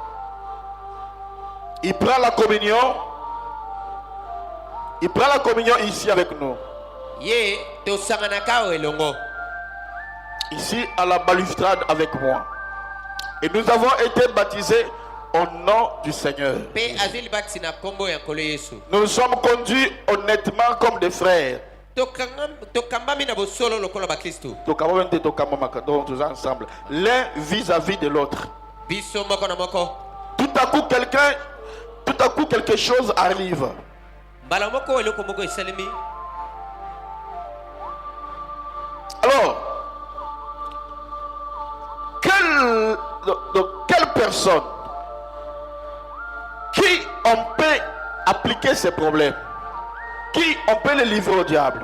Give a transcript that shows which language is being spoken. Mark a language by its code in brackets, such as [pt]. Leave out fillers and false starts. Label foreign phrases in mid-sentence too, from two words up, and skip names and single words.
[fr] Il prend la communion. Il prend la communion ici avec nous. ici à la balustrade avec moi. Et nous avons été baptisés au nom du Seigneur. [ln] Pe azili bati na kombo ya nkolo Yesu. [fr] Nous nous sommes conduits honnêtement comme des frères. [ln] Tokambami na bosolo lokola ba Kristo. [fr] Donc tous ensemble, l'un vis-à-vis de l'autre. [ln] Biso moko na moko. [fr] Tout à coup quelque chose arrive. [ln] Mbala moko eloko moko esalemi. [fr] Alors, quelle personne qui on peut appliquer ces problèmes, qui on peut les livrer au diable?